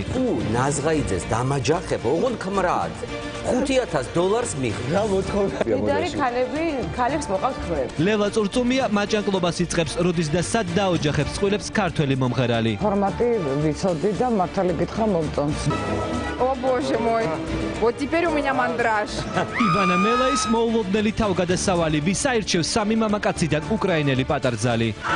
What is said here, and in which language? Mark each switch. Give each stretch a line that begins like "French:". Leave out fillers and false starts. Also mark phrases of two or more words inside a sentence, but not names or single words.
Georgian: ნაზღაიძეს დამაჯახებ, ოღონდ ქმრად. $5,000 მიიღო. რა მოთხოვნა? მდიდარი ქალები, ქალებს მოყავთ ქმრები. ლელა წურწუმია მაჭანკლობას იწყებს, როდის და სად დაოჯახებს წყვილებს ქართველი მომღერალი. ფორმატი ვიცოდი და მართალი გითხრა მომწონს.
Russian: О боже мой. Вот теперь у меня мандраж.
Georgian: ივანა მელაის მოულოდნელი თავგადასავალი, ვის აირჩევს სამი მამაკაციდან უკრაინელი პატარძალი.